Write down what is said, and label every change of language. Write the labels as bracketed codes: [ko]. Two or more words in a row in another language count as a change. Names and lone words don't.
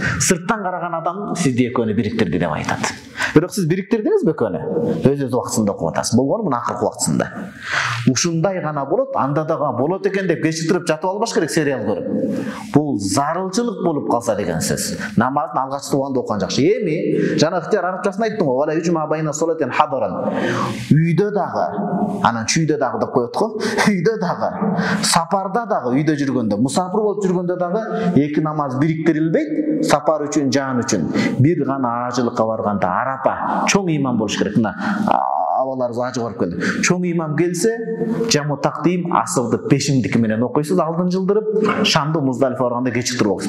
[ky] Сырттан караган адам сизди бириктирди деп айтат. Бирок сиз бириктирдиңизби экөөнү? Өз окутусунда окуп атасыз. Болгону мына акыркы убактысында. Ушундай гана болот, анда дагы болот экен деп кечиктирип жатып албаш керек сериал көрүп. Бул зарылчылык болуп калса деген сөз. Намаздын алгачкы убагында окуган жакшы. Эми жана ыктыяр арабчасын айттым го. [ar] ولا يجمع بين صلاتين حضرا. [ky] Үйдө дагы, анан чүйдө дагы деп коет го. Үйдө дагы, сапарда дагы, үйдө жүргөндө, мусафир болуп жүргөндө дагы эки намаз бириктирилбейт. Сапар үчүн, жан үчүн. Бир гана ажылыкка барганда арапа чоң имам болуш керек. Мына абаларыбыз ажы барып келди. Чоң имам келсе, [ar] جمع تقديم [ky] асырды пешиңдики менен окуйсуз, алдын жылдырып, шамды Муздалифа барганда кечиктирип окуйсуз.